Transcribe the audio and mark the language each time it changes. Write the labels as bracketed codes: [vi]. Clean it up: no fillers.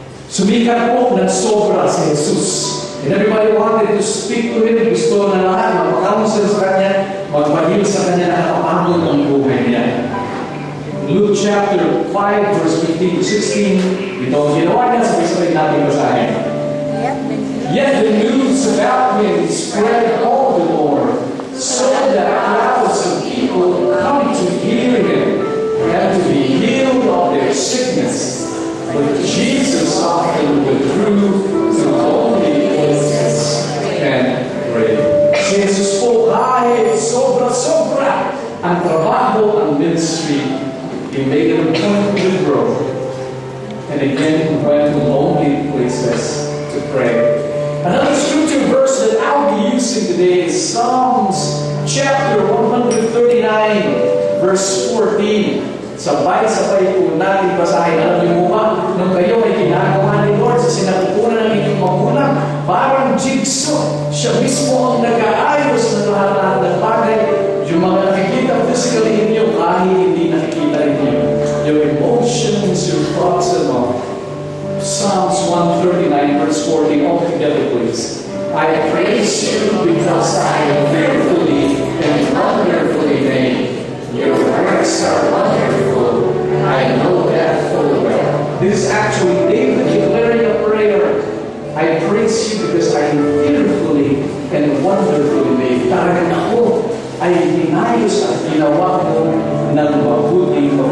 [tl] Sumikat po ng sobra si Jesus. [en] And everybody wanted to speak to Him. [tl] Gusto na lahat magpakausap sa Kanya, magpahil sa Kanya na nakapamon ang buhay niya. Luke chapter 5, verse 15 to 16. Ito ang ginawa niya, sabay-sabay natin basahin. [en] Yet the news about Him spread all the more, so that crowds of people come to hear Him and to be healed of their sickness. But Jesus often withdrew to holy places and prayed. [tl] Si Jesus po kahit sobra-sobra ang trabaho, ang ministry, [en] He made it a point to withdraw. And again, He went to lonely places to pray. Another scripture verse that I'll be using today is Psalms chapter 139, verse 14. [tl] Sabay-sabay po natin basahin. Alam niyo ba, nung kayo ay ginagawa ni Lord sa sinapupunan ng inyong magulang, parang jigsaw. Siya mismo ang nag-aayos ng lahat ng bagay. Yung mga nakikita physically ninyo, kahit hindi nakikita ninyo. [en] Your emotions, your thoughts, and all. Psalms 139, verse 14, all together please. I praise you because I am fearfully and wonderfully made. Your works are wonderful. I know that full well. This is actually David declaring a prayer. I praise you because I am fearfully and wonderfully made. [tl] Talagang ako ay inayos at ginawa mo ng mabuti.